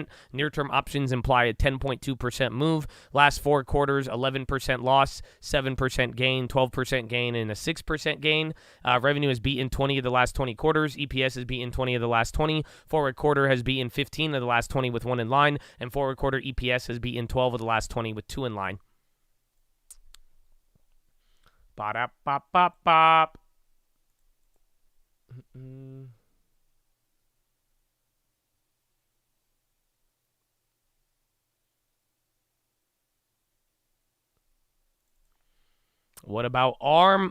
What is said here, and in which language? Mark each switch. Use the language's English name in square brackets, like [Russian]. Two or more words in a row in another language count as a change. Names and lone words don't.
[English] Near-term options imply a 10.2% move. Last 4 quarters, 11% loss, 7% gain, 12% gain, and a 6% gain. Revenue has beaten 20 of the last 20 quarters. EPS has beaten 20 of the last 20. Forward quarter has beaten 15 of the last 20 with 1 in line. And forward quarter EPS has beaten 12 of the last 20 with 2 in line. Ba-da-ba-ba-bop. What about ARM?